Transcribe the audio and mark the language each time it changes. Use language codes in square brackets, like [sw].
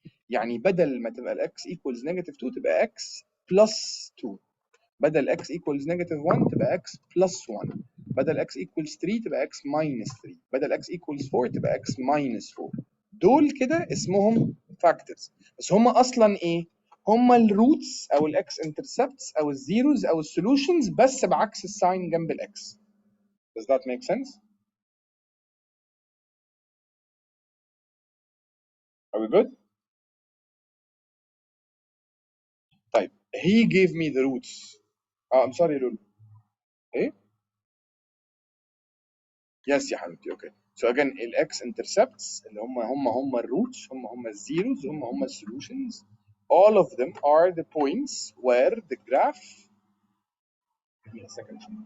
[ar] يعني بدل ما تبقى x equals -2 تبقى x plus 2. بدل x equals -1 تبقى x plus 1. بدل x equals 3 تبقى x minus 3. بدل x equals 4 تبقى x minus 4. دول كده اسمهم factors. بس هم اصلا ايه؟ هم الروتس او الاكس انترسبتس او الزيروز او السولوشنز بس بعكس الساين جنب الاكس. [en] Does that make sense? Are we good? طيب, he gave me the roots. I'm sorry, Lulu. [ar] ايه؟ Yes يا حبيبتي. [en] Okay. So again, الاكس intercepts [ar] اللي هم الروتس, هم الزيروز, هم السولوشنز. [en] All of them are the points where the graph. Give me a second.